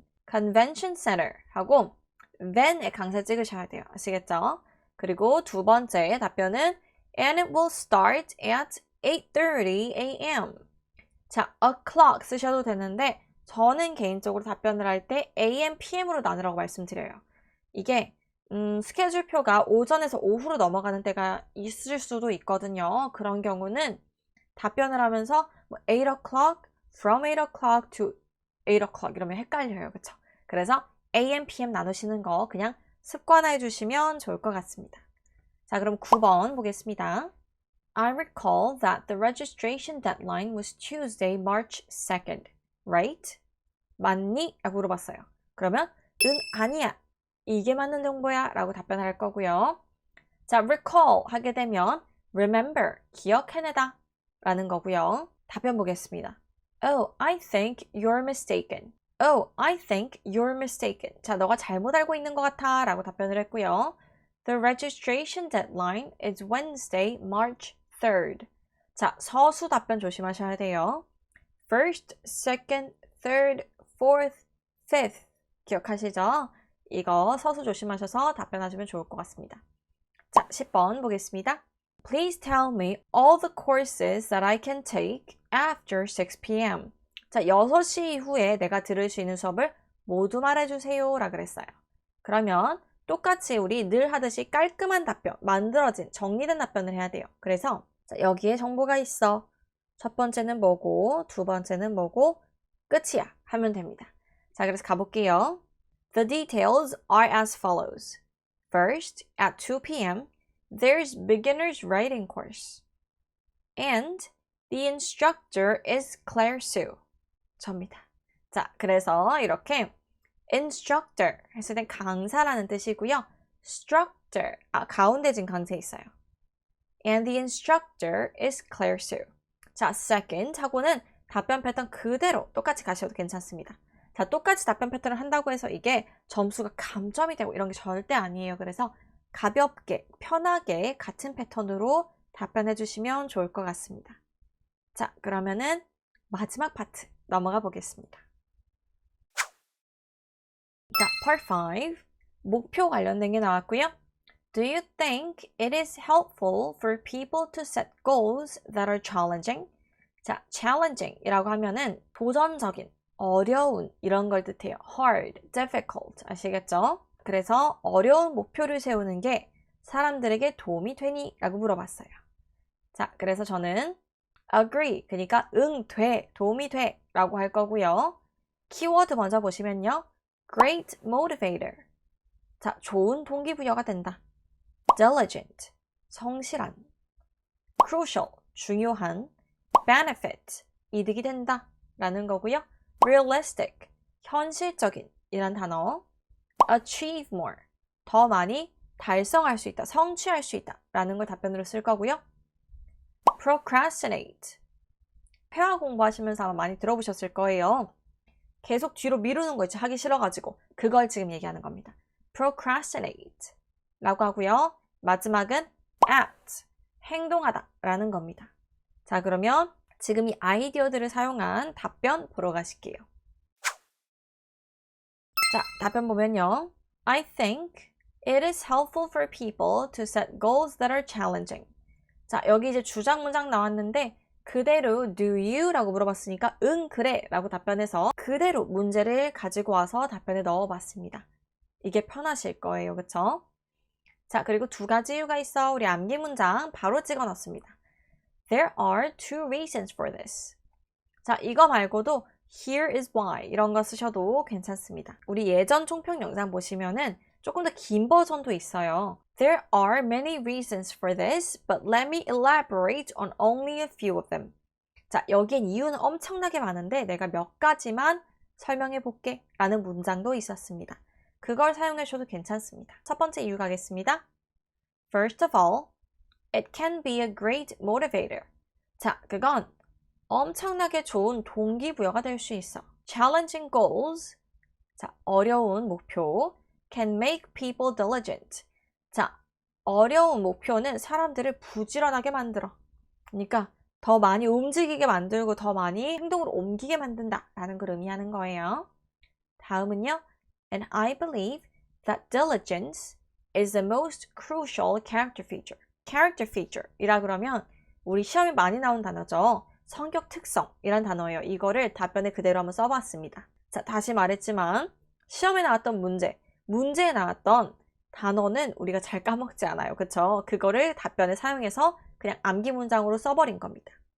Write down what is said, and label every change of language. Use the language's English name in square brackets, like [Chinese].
[Korean] Convention Center 하고 then에 강세 찍으셔야 돼요. 아시겠죠? 그리고 두 번째 답변은 [English] And it will start at 8:30 a.m. [Korean] 자, o'clock 쓰셔도 되는데 저는 개인적으로 답변을 할 때 a.m. p.m.으로 나누라고 말씀드려요. 이게 스케줄표가 오전에서 오후로 넘어가는 때가 있을 수도 있거든요. 그런 경우는 답변을 하면서 뭐 8 o'clock, [English] from 8 o'clock to 8 o'clock [Korean] 이러면 헷갈려요. 그쵸? 그래서 a.m. p.m. 나누시는 거 그냥 습관화해 주시면 좋을 것 같습니다. 자, 그럼 9번 보겠습니다. [English] I recall that the registration deadline was Tuesday, March 2nd, right? [Korean] 맞니? 라고 물어봤어요. 그러면 응, 아니야. 이게 맞는 정보야 라고 답변할 거고요. 자, recall 하게 되면 remember, 기억해내다 라는 거고요. 답변 보겠습니다. [English] Oh, I think you're mistaken. Oh, I think you're mistaken. [Korean] 자, 너가 잘못 알고 있는 것 같아 라고 답변을 했고요. [English] The registration deadline is Wednesday, March 3rd. [Korean] 자, 서수 답변 조심하셔야 돼요. [English] First, second, third, fourth, fifth. [Korean] 기억하시죠? 이거 서수 조심하셔서 답변하시면 좋을 것 같습니다. 자, 10번 보겠습니다. [English] Please tell me all the courses that I can take after 6 p.m. [Korean] 자, 6시 이후에 내가 들을 수 있는 수업을 모두 말해주세요 라 그랬어요. 그러면 똑같이 우리 늘 하듯이 깔끔한 답변, 만들어진, 정리된 답변을 해야 돼요. 그래서 자, 여기에 정보가 있어. 첫 번째는 뭐고, 두 번째는 뭐고, 끝이야. 하면 됩니다. 자, 그래서 가볼게요. [English] The details are as follows. First, at 2 p.m., there's beginner's writing course. And the instructor is Claire Sue. [Korean] 접니다. 자, 그래서 이렇게 instructor 했을 땐 강사라는 뜻이고요. structor, 가운데 진 강세 있어요. [English] And the instructor is Claire Sue. [Korean] 자, second 하고는 답변 패턴 그대로 똑같이 가셔도 괜찮습니다. 자, 똑같이 답변 패턴을 한다고 해서 이게 점수가 감점이 되고 이런 게 절대 아니에요. 그래서 가볍게, 편하게 같은 패턴으로 답변해 주시면 좋을 것 같습니다. 자, 그러면은 마지막 파트 넘어가 보겠습니다. 자, part 5. 목표 관련된 게 나왔고요. [English] Do you think it is helpful for people to set goals that are challenging? [Korean] 자, challenging 이라고 하면은 도전적인, 어려운 이런 걸 뜻해요. hard, difficult 아시겠죠? 그래서 어려운 목표를 세우는 게 사람들에게 도움이 되니? 라고 물어봤어요. 자, 그래서 저는 agree, 그러니까 응, 돼, 도움이 돼 라고 할 거고요. 키워드 먼저 보시면요. [English] great motivator. [Korean] 자, 좋은 동기부여가 된다. diligent, 성실한. crucial, 중요한. benefit, 이득이 된다 라는 거고요. realistic, 현실적인 이란 단어. achieve more, 더 많이 달성할 수 있다, 성취할 수 있다 라는 걸 답변으로 쓸 거고요. procrastinate, 회화 공부하시면서 아마 많이 들어보셨을 거예요. 계속 뒤로 미루는 거 있죠. 하기 싫어가지고. 그걸 지금 얘기하는 겁니다. procrastinate 라고 하고요. 마지막은 act, 행동하다 라는 겁니다. 자, 그러면 지금 이 아이디어들을 사용한 답변 보러 가실게요. 자, 답변 보면요. [English] I think it is helpful for people to set goals that are challenging. [Korean] 자, 여기 이제 주장 문장 나왔는데 그대로 do you? 라고 물어봤으니까 응, 그래 라고 답변해서 그대로 문제를 가지고 와서 답변에 넣어봤습니다. 이게 편하실 거예요. 그쵸? 자, 그리고 두 가지 이유가 있어. 우리 암기 문장 바로 찍어 넣습니다. [English] There are two reasons for this. [Korean] 자, 이거 말고도 [English] here is why [Korean] 이런 거 쓰셔도 괜찮습니다. 우리 예전 총평 영상 보시면은 조금 더 긴 버전도 있어요. [English] There are many reasons for this, but let me elaborate on only a few of them. [Korean] 자, 여기엔 이유는 엄청나게 많은데 내가 몇 가지만 설명해 볼게 라는 문장도 있었습니다. 그걸 사용해 주셔도 괜찮습니다. 첫 번째 이유 가겠습니다. [English] First of all, it can be a great motivator. [Korean] 자, 그건 엄청나게 좋은 동기부여가 될 수 있어. [English] Challenging goals, [Korean] 자, 어려운 목표, [English] can make people diligent. [Korean] 자, 어려운 목표는 사람들을 부지런하게 만들어. 그러니까 더 많이 움직이게 만들고 더 많이 행동으로 옮기게 만든다 라는 걸 의미하는 거예요. 다음은요. [English] And I believe that diligence is the most crucial character feature. [Korean] character feature 이라 그러면 우리 시험에 많이 나온 단어죠. 성격 특성이란 단어예요. 이거를 답변에 그대로 한번 써봤습니다. 자, 다시 말했지만 시험에 나왔던 문제에 나왔던 단어는 우리가 잘 까먹지 않아요. 그쵸? 그거를 답변에 사용해서 그냥 암기 문장으로 써버린 겁니다.